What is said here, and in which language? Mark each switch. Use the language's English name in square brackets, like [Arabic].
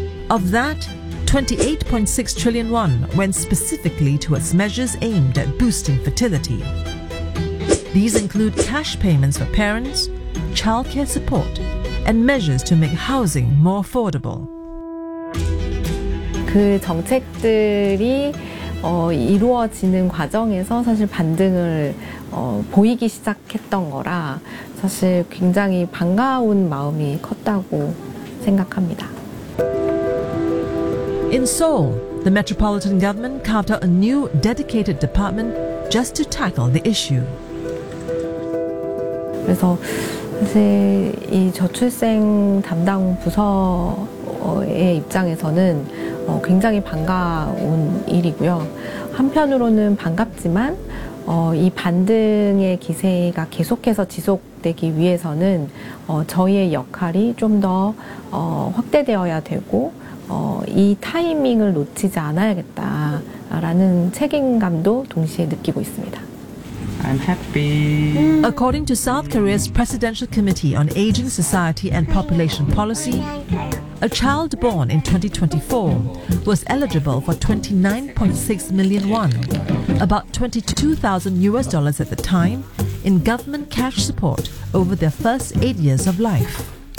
[English] Of that, 28.6 trillion won went specifically towards measures aimed at boosting fertility. These include cash payments for parents, childcare support, and measures to make housing more affordable. [Korean] 그 정책들이 이루어지는 과정에서 사실 반등을 보이기 시작했던 거라 사실 굉장히 반가운 마음이 컸다고 생각합니다. [English] In Seoul, the metropolitan government carved out a new dedicated department just to tackle the issue. [Korean] 그래서 사실 이 저출생 담당 부서의 입장에서는 굉장히 반가운 일이고요. 한편으로는 반갑지만 이 반등의 기세가 계속해서 지속되기 위해서는 저희의 역할이 좀 더 확대되어야 되고 이 타이밍을 놓치지 않아야겠다라는 책임감도 동시에 느끼고 있습니다. [English] I'm happy. According to South Korea's Presidential Committee on Aging Society and Population Policy, a child born in 2024 was eligible for 29.6 million won, about $22,000 at the time, in government cash support over their first 8 years of life.